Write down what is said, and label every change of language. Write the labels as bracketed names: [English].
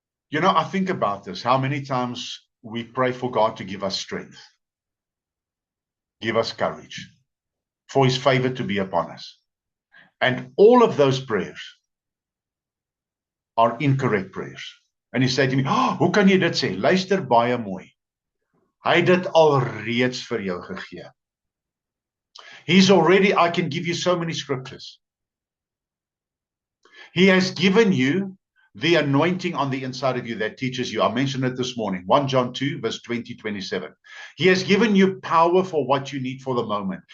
[English] You know, I think about this, how many times we pray for God to give us strength, give us courage, for his favor to be upon us. And all of those prayers are incorrect prayers. And he said to me, oh, [Afrikaans] hoe kan jy dit sê? Luister baie mooi. Hy het dit alreeds vir jou gegee. [English] He's already, I can give you so many scriptures. He has given you the anointing on the inside of you that teaches you. I mentioned it this morning, 1 John 2, verse 20, 27. He has given you power for what you need for the moment.